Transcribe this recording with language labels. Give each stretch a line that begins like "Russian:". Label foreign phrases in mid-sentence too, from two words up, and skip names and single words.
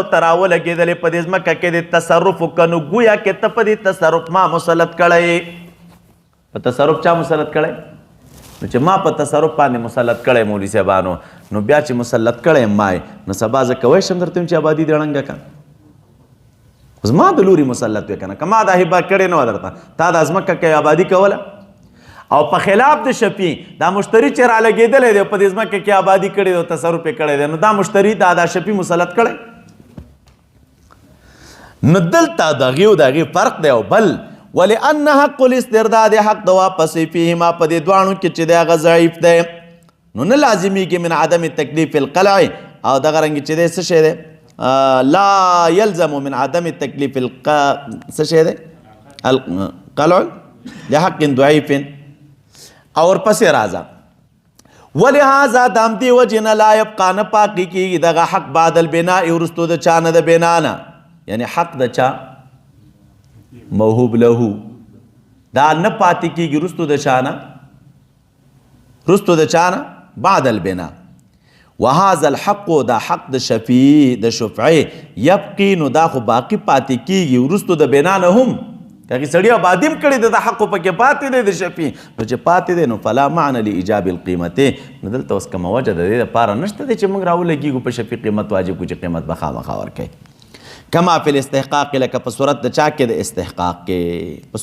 Pashto: ته راولګېدلې په دې ځمکه کې دې تصرف وکړه نو ګویا کې ته په دې تصرف ما مسلط کړی په تصرف چا مسلط کړی نو چې ما په تصرف باندې مسلط کړی مولوي صاحبانو نو بیا چې مسلط کړی ما نو سبا زه کوی شم درته چې آبادي دې ړنګه کړه زما د لوري مسلط وې که نه که ما دا هبه کړې نه وه درته تا دا ځمکه کې آبادي کوله او په خلاف د شفیع دا مشتری چې رالګېدلی دی په دې ځمکه کې آبادي کړې دی او تصرف یې کړی دی نو دا مشتری دا شفیع مسلط کړی نو دلته د هغې او د هغې فرق دی او بل
Arabic: ولأن حق الاسترداد
Pashto: حق د واپسې فیهما په دې دواړو کې چې دی هغه ضعیف دی نو نه لازمیږي
Arabic: من عدم تکلیف القلع
Pashto: او دغه رنګې چې دی څه شی دی
Arabic: لا يلزم من عدم تکلیف
Pashto: څه شی دی
Arabic: القلع لحق ضعیف
Pashto: او ورپسې راځه ولهذا د همدې وجې نه
Arabic: لا یبقا
Pashto: نه پاکې کېږي دغه حق
Arabic: بعد البناء
Pashto: وروستو د چا نه د بنا نه یعنی حق د چا موهوب له دا نه پاتې کېږي رستو د چا نه رستو د چا نه
Arabic: بعد البناء وهذا الحق
Pashto: دا حق د شفیع د شفعی یبقي نو دا خو باقي پاتې کېږي وروستو د بنا نه هم هغې سړي آبادي هم کړې ده د حق پکې پاتې دی د شفیع نو چې پاتې دی نو
Arabic: فلا معنی لایجاب القیمتې
Pashto: نو دلته اوس کومه وجه د دې دپاره نشته دی چې موږ راولګېږو په شفیع قیمت واجب کړو چې قیمت به خامخا ورکوي
Arabic: کما فی الاستحقاق
Pashto: لکه په صورت د چا کې د استحقاق کې په